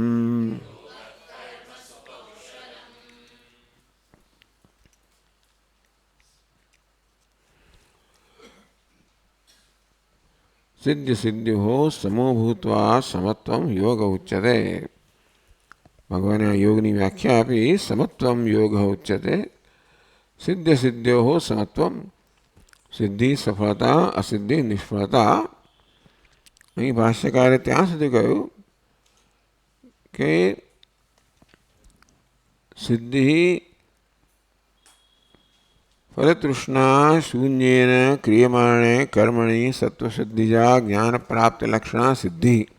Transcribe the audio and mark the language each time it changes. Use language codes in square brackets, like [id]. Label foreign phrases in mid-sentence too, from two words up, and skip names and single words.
[sa] सिद्ध सिद्ध्यो समो भूत्वा समत्वं योग उच्यते। [gu] ભગવાન યોગની વ્યાખ્યા [sa] अपि समत्वं योग उच्यते। सिद्ध सिद्ध्यो समत्वं सिद्धि सफलता असिद्धि निष्फलता। [gu] અહીં ભાષ્યકારે ત્યાં સુધી કહ્યું કે [sa] सिद्धि फलतृष्णा शून्येन क्रियमाणे कर्मणि सत्वशुद्धिजा ज्ञान प्राप्त लक्षणा सिद्धि.